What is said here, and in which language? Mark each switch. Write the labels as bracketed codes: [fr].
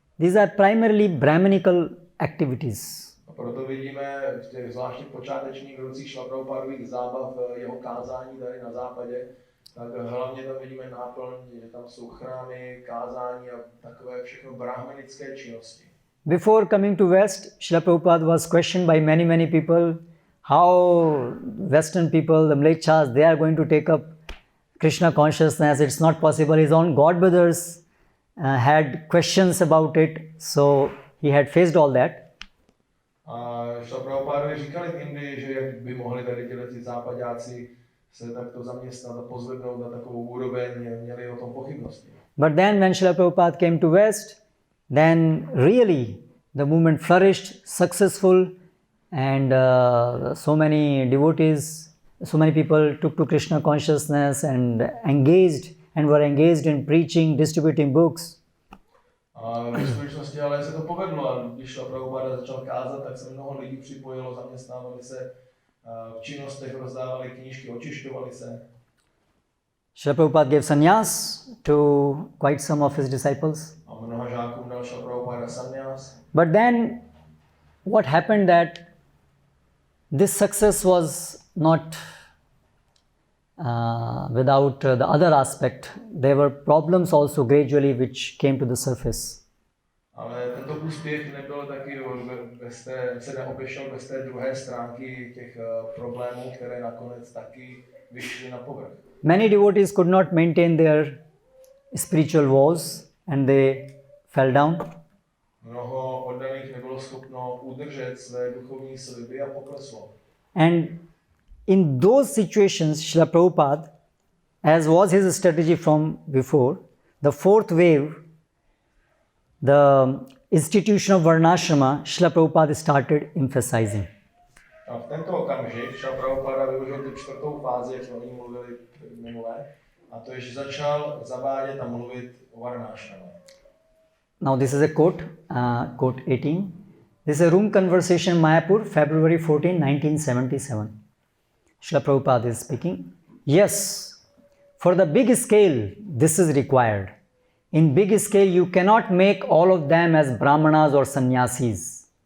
[en] These are primarily Brahmanical activities. [cs] A proto vidíme v těch zvláštních počátečních rocích Srila Prabhupadových zábav jeho kázání tady na západě, tak hlavně tam vidíme náplň, že tam jsou chrámy, kázání a takové všechno brahmanické činnosti. [en] Before coming to West, Srila Prabhupada was questioned by many people how Western people, the Mlechas, they are going to take up Krishna consciousness. It's not possible. His own god brothers had questions about it, so he had faced all that. [cs] A Srila Prabhupadovi říkali v Indii, že jak by mohli tady ti západáci se takto zaměstnat a pozvednout na takovou úroveň, měli o tom pochybnosti. [en] But then when Srila Prabhupada came to West, then really the movement flourished, successful, and so many devotees, so many people took to Krishna consciousness and were engaged in preaching, distributing books. [cs] A v skutečnosti ale se to povedlo a když Srila Prabhupada začal kázat, tak se mnoho lidí připojilo, zaměstnávali se v činnostech, rozdávali knížky, očišťovali se. [en] Srila Prabhupada gave sannyas to quite some of his disciples. [cs] A mnoha žákům dal Srila Prabhupada sannyas. [en] But then what happened that this success was not without the other aspect. There were problems also gradually which came to the surface. [cs] Ale tento úspěch nebyl taky se neobešel bez té druhé stránky těch problémů, které nakonec taky vyšly na povrch. [en] Many devotees could not maintain their spiritual vows and they fell down. [cs] Mnoho oddaných nebylo schopno udržet své duchovní sliby a pokleslo. [en] And in those situations, Srila Prabhupada, as was his strategy from before, the fourth wave the institution of Varnashrama, Srila Prabhupada started emphasizing. [cs] A v tento okamžik Srila Prabhupada využil tu čtvrtou fázi, jak jsme o ní mluvili minule, a to je, že začal zavádět a mluvit o Varnashrama. [en] Now this is a quote, quote 18. This is a room conversation in Mayapur, February 14, 1977. Srila Prabhupada is speaking. Yes, for the big scale, this is required. In big scale, you cannot make all of them as brahmanas or sannyasis.